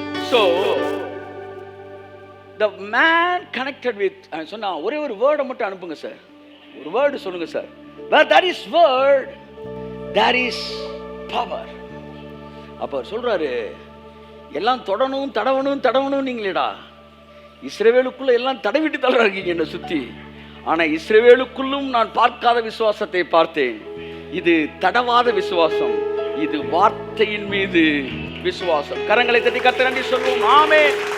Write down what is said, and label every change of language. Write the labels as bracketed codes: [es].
[en] So the man connected with [ta] சொன்னா ஒரே ஒரு வேர்டை மட்டும் அனுப்புங்க சார், ஒரு வேர்டு சொல்லுங்க sir. [en] where there is word there is power. [ta] அப்ப அவர் சொல்றாரு, எல்லாம் தொடணும் தடவணும் நீங்களேடா. இஸ்ரவேலுக்குள்ள எல்லாம் தடவிட்டு தள்ளுறாங்க என்னை சுத்தி. ஆனா இஸ்ரவேலுக்குள்ளும் நான் பார்க்காத விசுவாசத்தை பார்த்தேன். இது தடவாத விசுவாசம், இது வார்த்தையின் மீது விசுவாசம். கரங்களை தட்டி கர்த்தருக்கு நன்றி சொல்லுவோம். ஆமென்.